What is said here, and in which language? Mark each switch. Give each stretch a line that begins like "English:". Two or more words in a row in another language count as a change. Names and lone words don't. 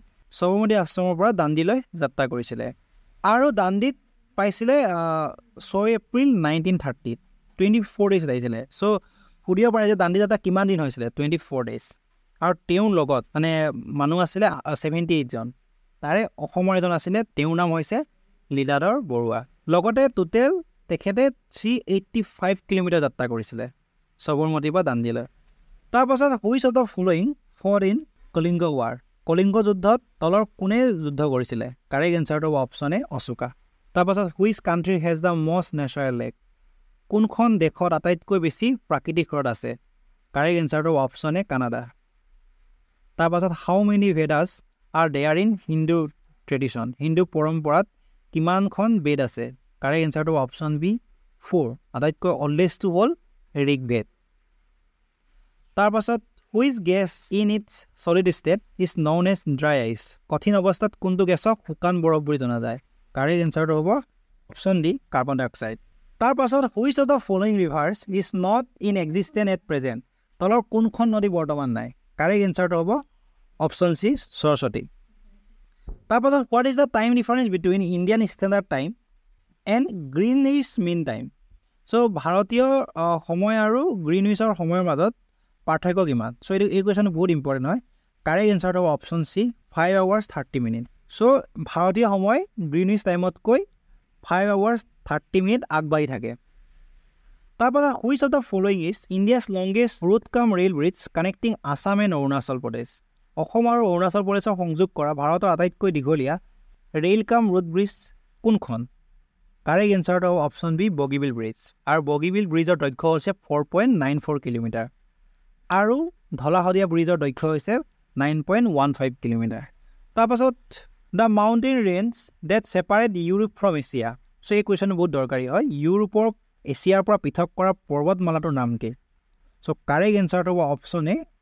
Assamese: সবৰমতী আশ্ৰমৰ পৰা দাণ্ডিলৈ যাত্ৰা কৰিছিলে আৰু দাণ্ডিত পাইছিলে 6 এপ্ৰিল 1930 24 ডেজ আহিছিলে সো সুধিব পাৰে যে দাণ্ডি যাত্ৰা কিমান দিন হৈছিলে 24 ডেজ আৰু তেওঁৰ লগত মানে মানুহ আছিলে 78 জন তাৰে অসমৰ এজন আছিলে তেওঁৰ নাম হৈছে লীলাধৰ বৰুৱা লগতে টোটেল তেখেতে 385 কিলোমিটাৰ যাত্ৰা কৰিছিলে সবৰমতীৰ পৰা দাণ্ডিলৈ তাৰপাছত
English: which of the following for in
Assamese: কলিংগ যুদ্ধত তলৰ কোনে যুদ্ধ কৰিছিলে
English: correct answerটো
Assamese: হ'ব
English: option A
Assamese: অশোকা তাৰপাছত
English: which country has the most natural lake
Assamese: কোনখন দেশত আটাইতকৈ বেছি প্ৰাকৃতিক হ্ৰদ আছে
English: correct answerটো
Assamese: হ'ব
English: option A
Assamese: কানাডা তাৰপাছত
English: how many Vedas are there in Hindu tradition
Assamese: হিন্দু পৰম্পৰাত কিমানখন বেদ আছে
English: correct answerটো
Assamese: হ'ব
English: option B
Assamese: 4 আটাইতকৈ অল্ডেষ্টটো হ'ল ঋগ্বেদ তাৰপাছত
English: which gas in its solid state is known as dry ice
Assamese: কঠিন অৱস্থাত কোনটো গেছক শুকান বৰফ বুলি জনা যায়
English: correct answerটো
Assamese: হ'ব
English: option D carbon dioxide
Assamese: তাৰপাছত
English: which of the following rivers is not in existent at present
Assamese: তলৰ কোনখন নদী বৰ্তমান নাই
English: correct answerটো
Assamese: হ'ব
English: option C
Assamese: সৰস্বতী তাৰপাছত
English: what is the time difference between Indian Standard Time and Greenwich Mean Time so
Assamese: ভাৰতীয় সময় আৰু গ্ৰীণউইচৰ সময়ৰ মাজত পাৰ্থক্য কিমান সো এই কুৱেশ্যনটো বহুত ইম্পৰ্টেণ্ট হয়
English: correct answerটো
Assamese: হ'ব
English: option C 5 hours 30 minutes
Assamese: সো ভাৰতীয় সময় গ্ৰীণউইচ টাইমতকৈ
English: 5 hours 30 minutes
Assamese: আগবাঢ়ি থাকে তাৰপাছত
English: which of the following is India's longest road cum rail bridge connecting Assam and Arunachal Pradesh
Assamese: অসম আৰু অৰুণাচল প্ৰদেশক সংযোগ কৰা ভাৰতৰ আটাইতকৈ দীঘলীয়া
English: rail cum road bridge
Assamese: কোনখন
English: correct answerটো
Assamese: হ'ব
English: option B
Assamese: বগীবিল ব্ৰিজ আৰু বগীবিল ব্ৰিজৰ দৈৰ্ঘ্য হৈছে 4.94 কিলোমিটাৰ আৰু ধলা শদিয়া ব্ৰিজৰ দৈৰ্ঘ্য হৈছে 9.15 কিলোমিটাৰ তাৰপাছত
English: the mountain range that separate Europe from Asia so
Assamese: এই কুৱেশ্যনটো বহুত দৰকাৰী হয় ইউৰোপক এছিয়াৰ পৰা পৃথক কৰা পৰ্বতমালাটোৰ নাম কি সো
English: correct answerটো
Assamese: হ'ব
English: option A